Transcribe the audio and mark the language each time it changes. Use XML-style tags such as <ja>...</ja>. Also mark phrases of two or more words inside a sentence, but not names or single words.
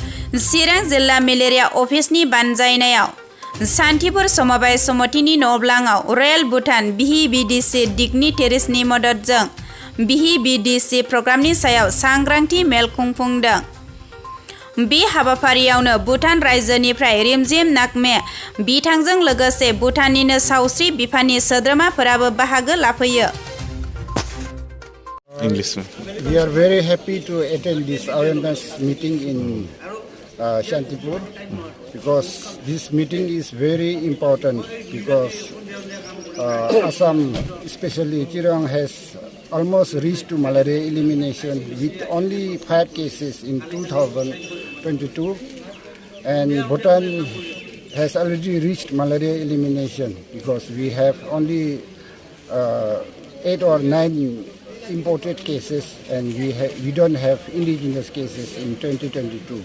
<brx>चिरां जिल्ला मेलेरिया अफिसनि बानजायनायाव सान्थिपुर समबाय समितिनि न'ब्लाङाव रयेल भुटान VBDC डिग्निटेरिसनि मददजों VBDC प्रग्रामनि सायाव सांग्रांथि मेल खुंफुंदों। बे हाबाफारियावनो भुटान रायजोनिफ्राय रिमझिम नागमे बिथांजों लोगोसे भुटाननिनो सावस्रि बिफाननि सोद्रोमाफोराबो बाहागो लाफैयो।</brx> <en>We are very happy to attend this awareness meeting in Shantipur because this meeting is very important because Assam, especially Chirang, has almost reached to malaria elimination with only 5 cases in 2022, and Bhutan has already reached malaria elimination because we have only 8 or 9 imported cases, and we don't have indigenous cases in 2022.</en>